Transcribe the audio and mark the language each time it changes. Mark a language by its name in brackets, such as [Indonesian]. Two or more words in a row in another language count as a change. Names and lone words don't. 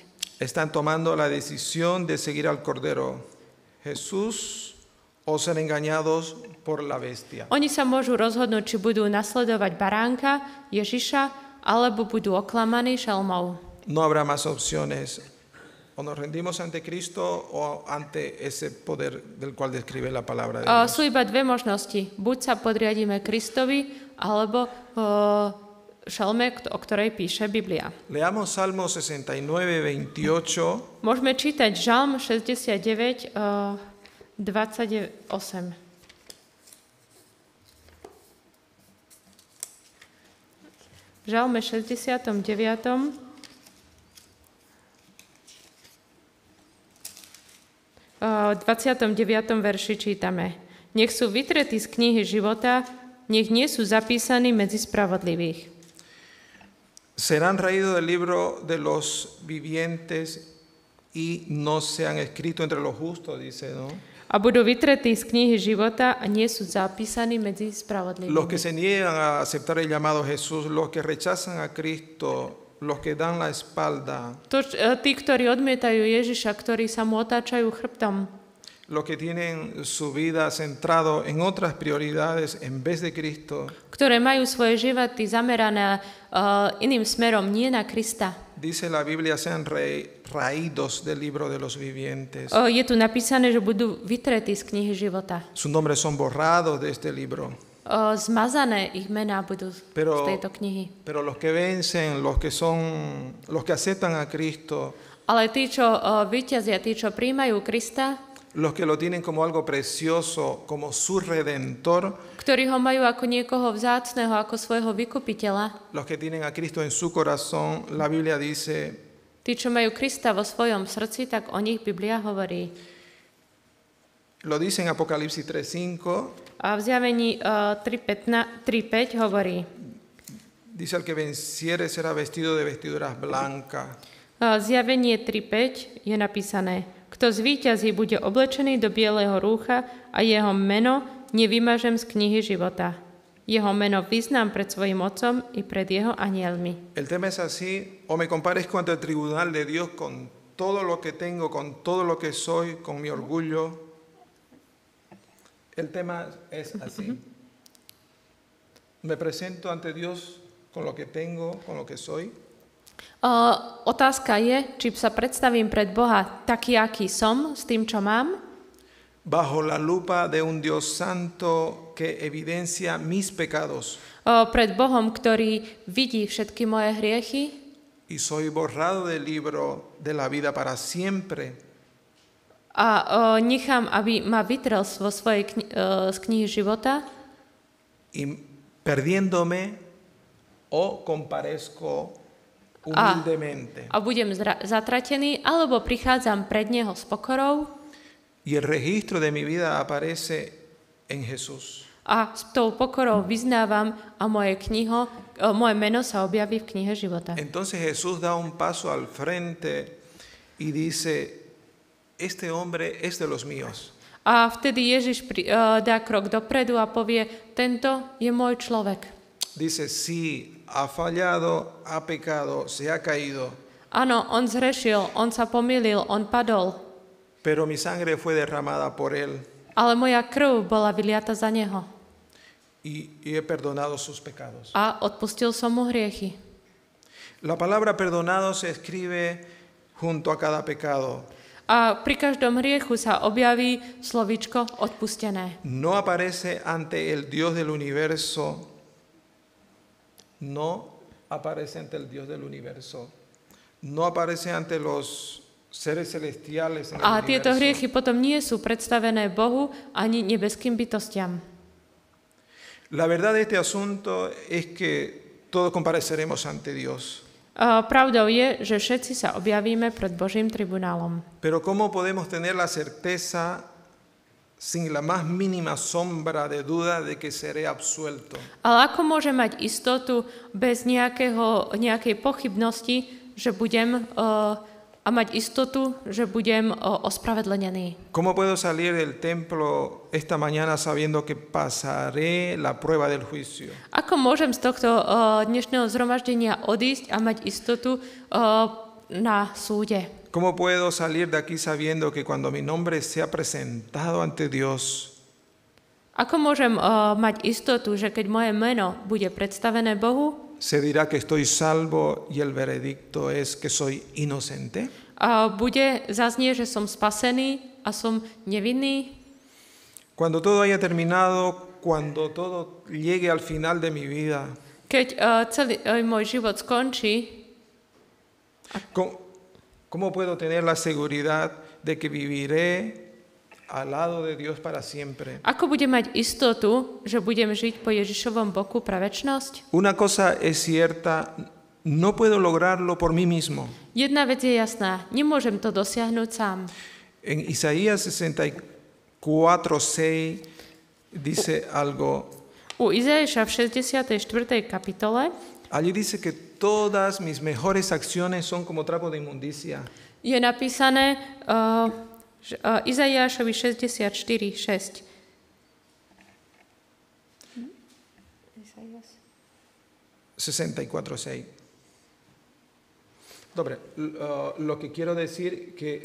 [Spanish] Están tomando la decisión de seguir al Cordero Jesús o ser engañados por la bestia. [Slovak] Oni sa môžu rozhodnúť, či budú nasledovať baránka, Ježiša, alebo budú oklamaní šelmou. [Spanish] No habrá más opciones. O nos rendimos ante Cristo o ante ese poder del cual describe la palabra de Dios. [Slovak] Sú iba dve možnosti. Buď sa podriadíme Kristovi, alebo šelme, o ktorej píše Biblia. [Spanish] Leamos Salmo 69:28. [Slovak] Môžeme čítať Žalm 69, 28. V Žalme 69. V 29. verši čítame: Nech sú vytretí z knihy života, nech nie sú zapísaní medzi spravodlivých. [Spanish] Serán raídos del libro de los vivientes y no se han escrito entre los justos, dice, ¿no? [Slovak] A budú vytretí z knihy života a nie sú zapísaní medzi [Spanish] Los que [Slovak] spravodlivými. [Spanish] se niegan a aceptar el llamado a Jesús, los que rechazan a Cristo, los que dan la espalda, [Slovak] Tí, ktorí odmietajú Ježiša, ktorí sa mu otáčajú chrbtom, [Spanish] los que tienen su vida centrado en otras prioridades en vez de Cristo, [Slovak] ktoré majú svoje životy zamerané iným smerom, nie na Krista. [Spanish] dice la Biblia, sean raídos del libro de los vivientes. [Slovak] Je tu napísané, že budú vytretí z knihy života. [Spanish] Sus nombres son borrados de este libro. [Slovak] Zmazané ich mená budú z tejto knihy. [Spanish] Pero los que vencen, los que aceptan a Cristo, [Slovak] Ale tí, čo víťazia, tí, čo príjmajú Krista, [Spanish] los que lo tienen como algo precioso, como su redentor, [Slovak] ktorí ho majú ako niekoho vzácneho, ako svojho vykupiteľa, [Spanish] los que tienen a Cristo en su corazón, la Biblia dice, [Slovak] tí, čo majú Krista vo svojom srdci, tak o nich Biblia hovorí. [Spanish] lo dice en Apocalipsis 3:5, [Slovak] A v Zjavení 3.5 hovorí: [Spanish] dice al que venciere será vestido de vestiduras blancas. [Slovak] Zjavenie 3.5 je napísané: Kto zvíťazí, bude oblečený do bieleho rúcha a jeho meno nevymažem z knihy života. Jeho meno vyznám pred svojim otcom i pred jeho anielmi. [Spanish] El tema es así, o me comparezco ante el tribunal de Dios con todo lo que tengo, con todo lo que soy, con mi orgullo. El tema es así. Me presento ante Dios con lo que tengo, con lo que soy. [Slovak] Otázka je, či sa predstavím pred Boha taký, aký som, s tým, čo mám, [Spanish] Bajo la lupa de un Dios santo que evidencia mis pecados. [Slovak] Pred Bohom, ktorý vidí všetky moje hriechy [Spanish] Y soy borrado del libro de la vida para siempre. [Slovak] a nechám, aby ma vytrel vo svojej z knihy života [Spanish] Y perdiéndome o comparezco humildemente. [Slovak] a budem zatratený, alebo prichádzam pred Neho s pokorou [Spanish] Y el registro de mi vida aparece en Jesús. [Slovak] a s tou pokorou vyznávam a moje meno sa objaví v knihe života. [Spanish] Entonces Jesús da un paso al frente y dice, este hombre es de los míos. [Slovak] A vtedy Ježiš dá krok dopredu a povie, tento je môj človek. [Spanish] Dice, sí, ha fallado, ha pecado, se ha caído, [Slovak] Áno, on zhrešil, on sa pomýlil, on padol, [Spanish] pero mi sangre fue derramada por él [Slovak] ale moja krv bola vyliata za neho [Spanish] y he perdonado sus pecados. [Slovak] a odpustil som mu hriechy. [Spanish] La palabra perdonado se escribe junto a cada pecado. [Slovak] A pri každom hriechu sa objaví slovíčko odpustené. [Spanish] No aparece ante el Dios del universo. No aparece ante el Dios del universo. No aparece ante los seres celestiales en el [Slovak] A tieto [Spanish] universo. [Slovak] hriechy potom nie sú predstavené Bohu ani nebeským bytostiam. [Spanish] La verdad de este asunto es que todos compareceremos ante Dios. [Slovak] Pravdou je, že všetci sa objavíme pred Božím tribunálom. [Spanish] Pero ¿cómo podemos tener la certeza sin la más mínima sombra de duda de que seré absuelto? [Slovak] Ale ako môžem mať istotu bez nejakej pochybnosti, že budem a mať istotu, že budem ospravedlenený? [Spanish] ¿Cómo puedo salir del templo esta mañana sabiendo que pasaré la prueba del juicio? [Slovak] Ako môžem z tohto dnešného zhromaždenia odísť a mať istotu na súde? [Spanish] ¿Cómo puedo salir de aquí sabiendo que cuando mi nombre sea presentado ante Dios, [Slovak] Ako môžem mať istotu, že keď moje meno bude predstavené Bohu, [Spanish] se dirá que estoy salvo y el veredicto es que soy inocente? [Slovak] zaznie, že som spasený a som nevinný? [Spanish] Cuando todo haya terminado, cuando todo llegue al final de mi vida, [Slovak] Keď celý môj život skončí, [Spanish] ¿cómo puedo tener la seguridad de que viviré al lado de Dios para siempre? [Slovak] ako budem mať istotu, že budem žiť po Ježišovom boku pre večnosť? [Spanish] Una cosa es cierta, no puedo lograrlo por mí mismo. [Slovak] Jedna vec je jasná, nemôžem to dosiahnuť sám. [Spanish] En Isaías 64:6 dice algo. [Slovak] U Izaiáša v 64. kapitole [Spanish] Allí dice que todas mis mejores acciones son como trapo de inmundicia. [Slovak] je napísané Izaiášovi 64:6. 64:6. Dobre, [Spanish] lo que quiero decir que